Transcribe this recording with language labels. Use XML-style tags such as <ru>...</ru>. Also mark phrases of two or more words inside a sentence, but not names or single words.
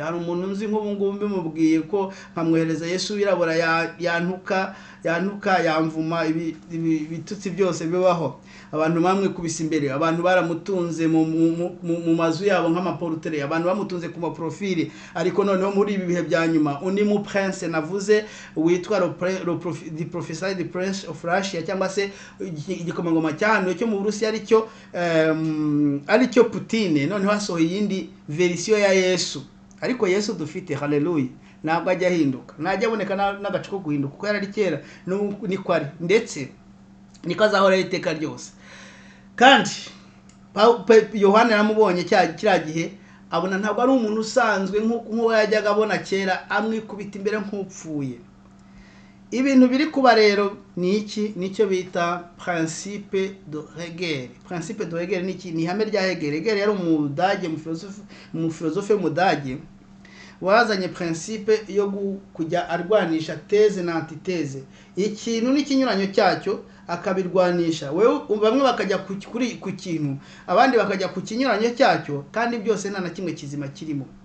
<rw>Hari umuntu nzi nk'ubu ngubu mbimubwiye ko nkamwohereza Yesu wirabura, yantuka yamvuma, ibitutsi byose bibaho. abantu bamwe kubisa imbere, abantu baramutunze mu mazu yabo nk'amaportrait, abantu bamutunze ku maprofile, ariko noneho muri ibi bihe bya nyuma undi mu prince navuze witwa</rw> <en>the professor the prince of Russia,</en> <rw>cyangwa se igikomangoma cyane cyo mu Burusiya aricyo Putin, noneho hasohoye iyindi version ya Yesu. Ariko Yesu dufite, haleluya, ntabwo ajya ahinduka, najya aboneka n'agace ko guhinduka, kuko yarari kera niko ari, ndetse niko azahora iteka ryose. Kandi Yohana yaramubonye kiriya gihe, abona ntabwo ari umuntu usanzwe nk'uwo yajyaga abona kera, amwikubita imbere nk'upfuye. Ibintu biri kuba rero ni iki? Nicyo bita</rw> <fr>principe de Hegel. Principe de Hegel</fr> <rw>ni iki? Ni ihame rya Hegel. Hegel yari umudage, mu filozofe w'umudage, wazanye principe yo kujya arwanisha teze na antiteze, ikintu n'ikinyuranyo cyacyo akabirwanisha. Bamwe bakajya ku kintu, abandi bakajya ku kinyuranyo cyacyo, kandi byose nta na kimwe kizima kirimo.</rw>